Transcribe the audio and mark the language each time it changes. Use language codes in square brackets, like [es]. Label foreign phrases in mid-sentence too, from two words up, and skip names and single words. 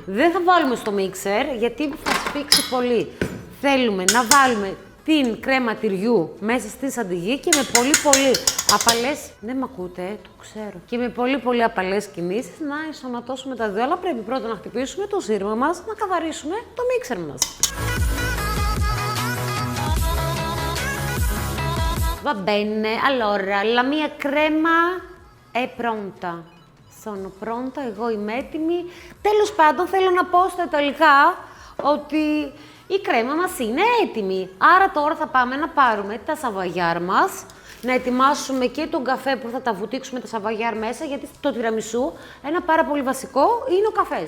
[el] Δεν θα βάλουμε στο μίξερ γιατί θα σφίξει πολύ. Θέλουμε να βάλουμε την κρέμα τυριού μέσα στη σαντιγί και με πολύ απαλές, δεν μ' ακούτε, το ξέρω, και με πολύ απαλές κινήσεις να ενσωματώσουμε τα δύο, αλλά πρέπει πρώτα να χτυπήσουμε το σύρμα μας, να καθαρίσουμε το μίξερ μας. [it] Va bene, allora, la mia crema è pronta. Sono pronta, [el] εγώ είμαι έτοιμη. Τέλος πάντων, θέλω να πω στα ιταλικά ότι η κρέμα μας είναι έτοιμη. Άρα τώρα θα πάμε να πάρουμε τα σαβαγιάρ μας, να ετοιμάσουμε και τον καφέ που θα τα βουτήξουμε τα σαβαγιάρ μέσα, γιατί το τιραμισού ένα πάρα πολύ βασικό είναι ο καφές.